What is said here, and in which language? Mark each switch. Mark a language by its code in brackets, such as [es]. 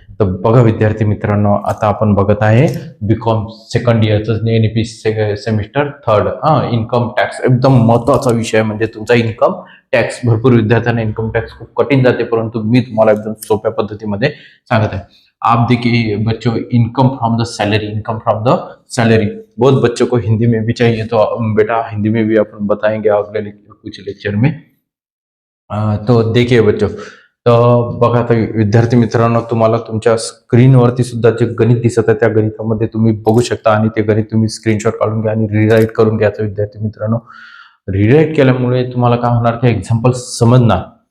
[mr] तर बघा विद्यार्थी मित्रांनो, आता आपण बघत आहे BCom second इयरचं NEP semester third income tax. एकदम महत्वाचा विषय म्हणजे तुमचा इन्कम टॅक्स. भरपूर विद्यार्थ्यांना इन्कम टॅक्स खूप कठीण जाते, परंतु मी तुम्हाला एकदम सोप्या पद्धतीमध्ये सांगत आहे. [hi] आप देखिए बच्चों, इनकम फ्रॉम द सैलरी बहुत बच्चों को हिंदी में भी चाहिए, तो बेटा हिंदी में भी अपन बताएंगे अगले कुछ लेक्चर में. तो देखिए बच्चों, [mr] तर बघा आता विद्यार्थी मित्रांनो, तुम्हाला तुमच्या स्क्रीनवरती सुद्धा जे गणित दिसत आहे त्या गणितामध्ये तुम्ही बघू शकता आणि ते गणित तुम्ही स्क्रीनशॉट काढून घ्या आणि रिराईट करून घ्यायचं. विद्यार्थी मित्रांनो, रिराईट केल्यामुळे तुम्हाला काय होणार, ते एक्झाम्पल समजणार.